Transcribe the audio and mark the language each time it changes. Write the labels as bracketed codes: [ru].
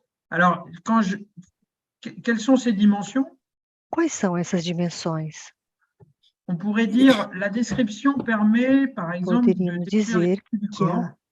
[fr] Alors, quelles sont ces dimensions? [pt] Quais são essas dimensões? [fr] On pourrait dire la description permet, par exemple, de décrire les du corps.